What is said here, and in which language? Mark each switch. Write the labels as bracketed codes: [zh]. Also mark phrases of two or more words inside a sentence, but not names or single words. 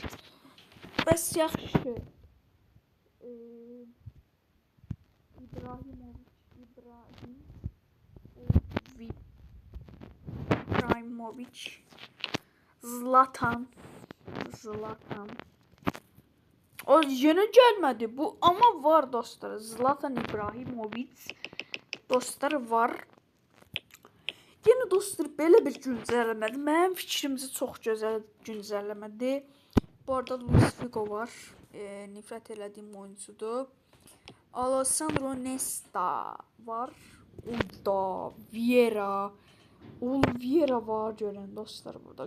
[az] Bəs yaxşı. İbrahimovic. Zlatan. [tr] O yeni gelmedi bu ama var dostlar. Zlatan İbrahimovic dostlar var. [az] Yine dostlar belə bir güncəlləmədir. Mənim fikrimcə çox gözəl güncəlləmədir. Bu arada Luis Figo var. Nifrət elədiyim oyuncudur. Alessandro Nesta var. Uda, Vieira var görən dostlar burada.